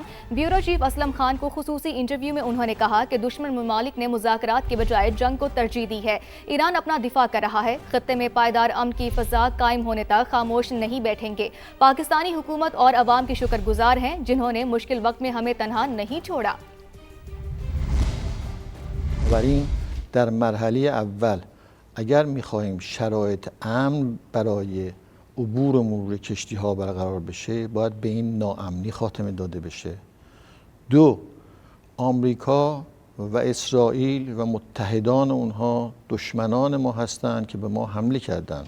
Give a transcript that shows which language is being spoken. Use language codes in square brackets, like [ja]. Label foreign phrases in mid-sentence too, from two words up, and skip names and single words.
[en] bureau chief [ur] اسلم خان کو خصوصی انٹرویو میں انہوں نے کہا کہ دشمن ممالک نے مذاکرات کے بجائے جنگ کو ترجیح دی ہے. ایران اپنا دفاع کر رہا ہے. خطے میں پائیدار امن کی فضا قائم ہونے تک خاموش نہیں بیٹھیں گے. پاکستانی حکومت اور عوام کی شکر گزار ہیں جنہوں نے مشکل وقت میں ہمیں تنہا نہیں چھوڑا. [fa] در مرحله اول اگر می‌خواهیم شرایط امن برای عبور و مرور کشتی‌ها برقرار بشه باید به این ناامنی خاتمه داده بشه. دو، آمریکا و اسرائیل و متحدان اونها دشمنان ما هستند که به ما حمله کردند.